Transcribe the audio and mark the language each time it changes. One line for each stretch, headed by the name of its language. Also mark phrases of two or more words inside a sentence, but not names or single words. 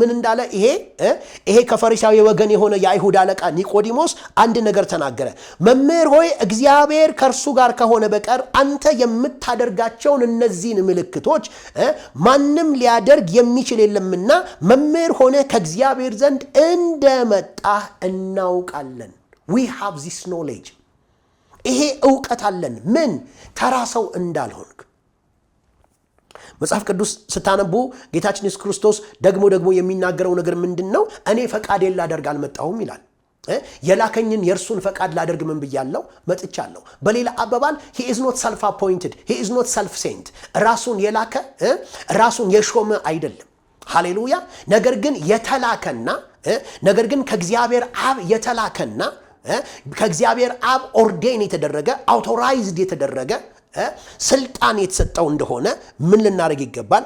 Amharic: ምን እንዳለ? ይሄ ከፈሪሳዊ ወገን የሆነ የአይሁድ አለቃ ኒቆዲሞስ አንድ ነገር ተናገረ። መምህር ሆይ እግዚአብሔር ከእርሱ ጋር ከሆነ በቀር አንተ የምታደርጋቸውን እነዚህን ምልክቶች ማንም ሊያደርግ የሚችል የለምና መምህር ሆነ ከእግዚአብሔር ዘንድ እንደመጣህ እናውቃለን።
English: we have this knowledge።
Amharic: ይሄ ዕውቀት አለን። ምን? ተራ ሰው እንዳልሆንክ መጽሐፍ ቅዱስ ስታነቡ ጌታችን ኢየሱስ ክርስቶስ ደግሞ የሚናገረው ነገር ምንድነው? እኔ ፈቃዴን ላደርግ አልመጣሁም ይላል። የላከኝን የእርሱን ፈቃድ ላደርግ ምን ብያለሁ? መጥቻለሁ። በሌላ አባባል
English: he is not self appointed, he is not self sent።
Amharic: ራሱን የላከ ራሱን የሾመ አይደለም። ሃሌሉያ። ነገር ግን የተላከና ነገር ግን ከእግዚአብሔር አብ የተላከና ከእግዚአብሔር አብ ኦርዴን የተደረገ አውቶራይዝድ የተደረገ ስልጣን የተሰጠው እንደሆነ ምን ልናደርግ ይገባል?